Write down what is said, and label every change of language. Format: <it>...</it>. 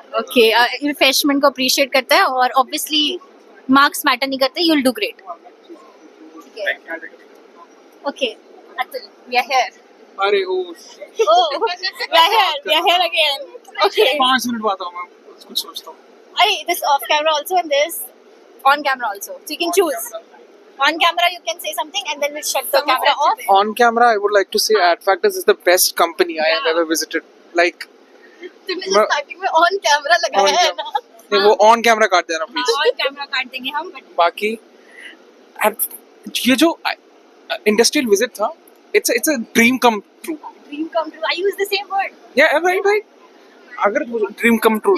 <hi>Okay, refreshment को appreciate करता है और ऑब्वियसली मार्क्स मैटर नहीं करते,</hi> <en>You will do great. Okay, Atul, we are here. अरे ओ oh, we are here again. Okay,</en> <hi>5 minute बाद आऊंगा, कुछ सोचता हूँ।</hi> <en>अरे this off camera also and this on camera also, so you can choose. On camera you can say something and then we'll shut the camera off. On camera, I would like to say AdFactors is the best company I have ever visited. Like,</en> <hi>तुमने जो starting में on camera लगाया है ना, नहीं, वो on camera काट देना please. ऑन कैमरा काट देंगे हम, बट बाकी ये जो इंडस्ट्रियल विजिट था,</hi> <en>it's a dream come true. Dream come true, I use the same word. Yeah, right. अगर dream come true,</en>